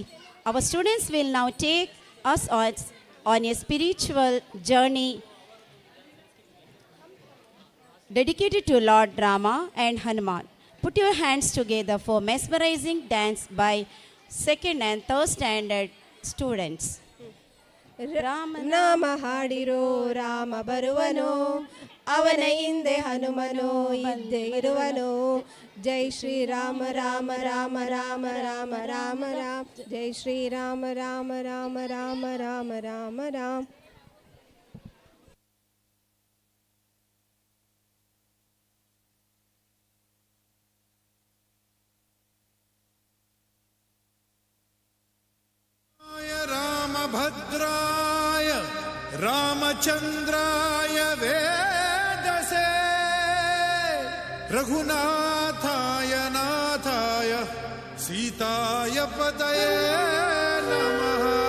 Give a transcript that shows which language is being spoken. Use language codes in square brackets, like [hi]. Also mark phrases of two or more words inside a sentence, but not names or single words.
[en] Our students will now take us on a spiritual journey dedicated to Lord Rama and Hanuman. Put your hands together for mesmerizing dance by second and third standard students. [kn] ನಾಮ ಹಾಡಿರೋ ರಾಮ ಬರುವನೋ, ಅವನ ಹಿಂದೆ ಹನುಮನೋ ಇದ್ದೇ ಇರುವನೋ. ಜೈ ಶ್ರೀರಾಮ ರಾಮ ರಾಮ ರಾಮ ರಾಮ ರಾಮ ರಾಮ, ಜೈ ಶ್ರೀರಾಮ ರಾಮ ರಾಮ ರಾಮ ರಾಮ ರಾಮ ರಾಮ. [sa] रामभद्राय रामचन्द्राय वेदसे रघुनाथाय नाथाय सीताय पतये नमः.